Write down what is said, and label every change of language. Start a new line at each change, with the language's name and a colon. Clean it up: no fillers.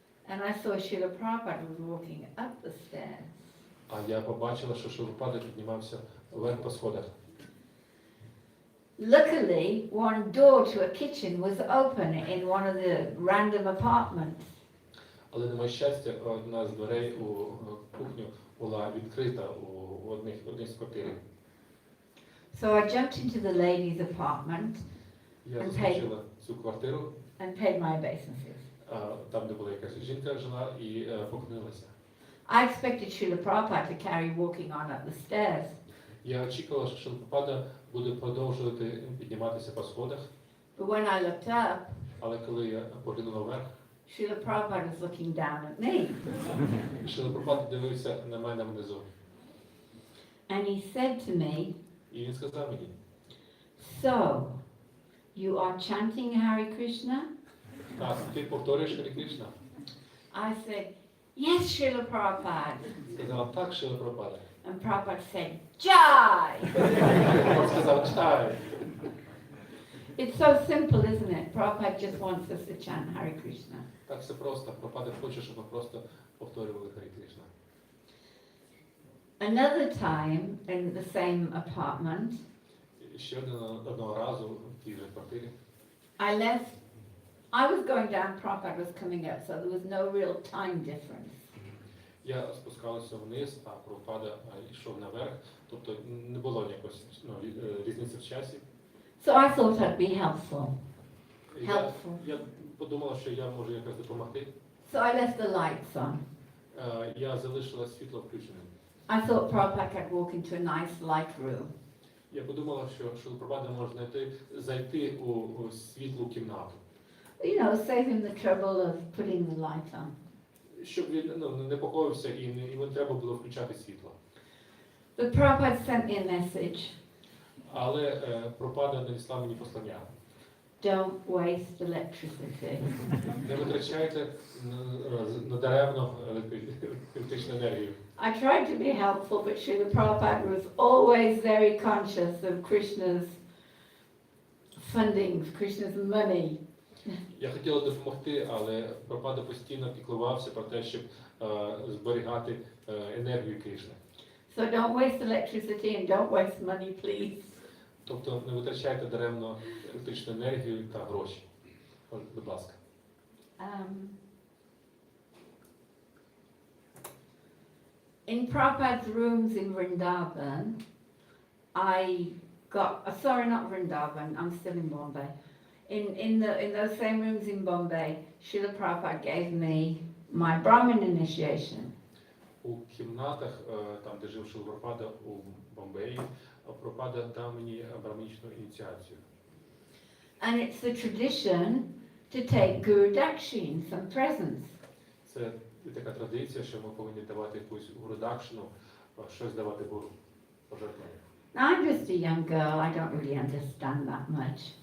English: and I saw Srila Prabhupada was walking up the stairs.
Ukrainian: а я побачила, що Шріла Прабхупада піднімався вверх по сходах.
English: Luckily, one door to a kitchen was open in one of the random apartments.
Ukrainian: Але, на моє щастя, одна з дверей у кухню була відкрита у одній з квартир.
English: So I jumped into the ladies' apartment
Ukrainian: Я заскочила цю квартиру,
English: and paid my obeisances.
Ukrainian: там, де була якась жінка жила, і поклонилася.
English: I expected Srila Prabhupada to carry walking on up the stairs.
Ukrainian: Я очікувала, що Шріла Прабхупада буде продовжувати підніматися по сходах,
English: But when I looked up,
Ukrainian: але коли я поглянула вверх,
English: Srila Prabhupada was looking down at me.
Ukrainian: Шріла Прабхупада дивився на мене внизу.
English: And he said to me,
Ukrainian: І він сказав мені:
English: "So, you are chanting Hare Krishna?"
Ukrainian: так, ти повторюєш Харі Кришна?
English: I said, "Yes, Srila Prabhupada."
Ukrainian: Сказала: так, Шріла Прабхупада.
English: And Prabhupada said, "Jai!"
Ukrainian: Він сказав: чай.
English: It's so simple, isn't it? Prabhupada just wants us to chant Hare Krishna.
Ukrainian: Так все просто. Прабхупада хоче, щоб ми просто повторювали Харі Кришна.
English: Another time in the same apartment,
Ukrainian: Ще одного разу в тій же квартирі
English: I was going down, Prabhupada was coming up, so there was no real time difference.
Ukrainian: я спускався вниз, а Прабхупада йшов наверх, тобто не було ніякої різниці в часі.
English: So I thought I'd be helpful.
Ukrainian: Я подумала, що я можу якось допомогти.
English: So I left the lights on.
Ukrainian: Я залишила світло включеним.
English: I thought Prabhupada could walk into a nice light room.
Ukrainian: Я подумала, що Шріла Прабхупада може зайти у світлу кімнату.
English: You know, save him the trouble of putting the light on.
Ukrainian: Щоб він не непокоївся і не треба було включати світло.
English: But Prabhupada sent me a message.
Ukrainian: Але Прабхупада надіслав мені послання.
English: Don't waste electricity.
Ukrainian: Не витрачайте надаремно електричну енергію.
English: I tried to be helpful, but Srila Prabhupada was always very conscious of Krishna's funding, Krishna's money.
Ukrainian: Я хотіла допомогти, але Прабхупада постійно піклувався про те, щоб зберігати енергію Кришни.
English: So don't waste electricity and don't waste money, please.
Ukrainian: Тобто не витрачайте даремно електричну енергію та гроші. Будь ласка.
English: In Prabhupada's rooms in Vrindavan, I got, sorry, not Vrindavan, I'm still in Bombay. In those same rooms in Bombay, Srila Prabhupada gave me my Brahmin initiation.
Ukrainian: У кімнатах, там де жив Шріла Прабхупада у Бомбеї, Прабхупада дав мені браманічну ініціацію.
English: And it's the tradition to take Guru Dakshin, some presents.
Ukrainian: Це така традиція, що ми повинні давати якусь гуру-дакшину, щось давати Гуру, пожертвування.
English: Now I'm just a young girl, I don't really understand that much.